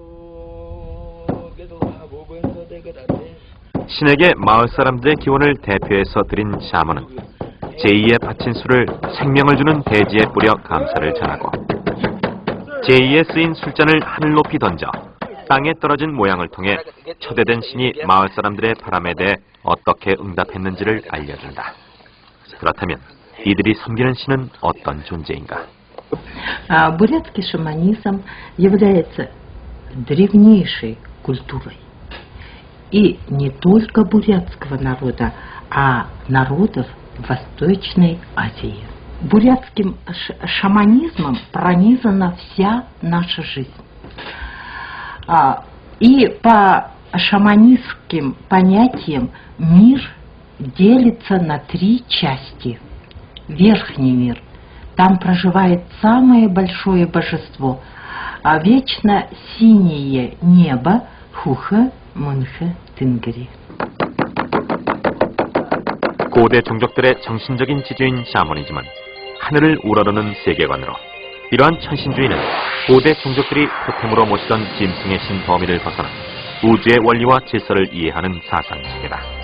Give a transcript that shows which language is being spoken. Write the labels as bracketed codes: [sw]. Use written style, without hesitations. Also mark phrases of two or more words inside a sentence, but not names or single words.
[ko] 신에게 마을 사람들의 기원을 대표해서 드린 샤먼은 제2의 바친수를 생명을 주는 대지에 뿌려 감사를 전하고 제2에 쓰인 술잔을 하늘 높이 던져 땅에 떨어진 모양을 통해 초대된 신이 마을 사람들의 바람에 대해 어떻게 응답했는지를 알려준다. 그렇다면 이들이 섬기는 신은 어떤 존재인가? [ru] Бурятский шаманизм является древнейшей культурой. И не только бурятского народа, а народов Восточной Азии. Бурятским шаманизмом пронизана вся наша жизнь. И по шаманистским понятиям мир делится на 3 части. Верхний мир. Там проживает самое большое божество, а вечно синее небо Хуха Мунха Тынгри. [ko] 고대 종족들의 정신적인 지주인 샤머니즘은 하늘을 우러르는 세계관으로 이러한 천신주의는 고대 종족들이 토템으로 모시던 짐승의 신 범위를 벗어나 우주의 원리와 질서를 이해하는 사상체계다.